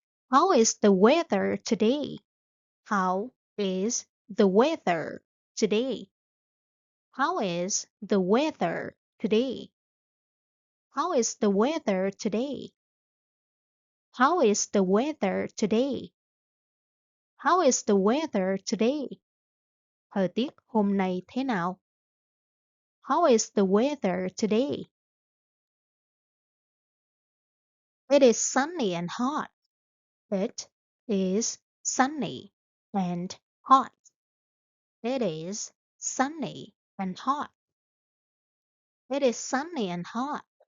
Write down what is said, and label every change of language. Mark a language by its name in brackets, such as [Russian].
[English] How is the weather today? How is the weather today? How is the weather today? How is the weather today? How is the weather today? How is the weather today? [Vietnamese] Thời tiết hôm nay thế nào? [English] How is the weather today? It is sunny and hot. It is sunny and hot. It is sunny and hot. It is sunny and hot.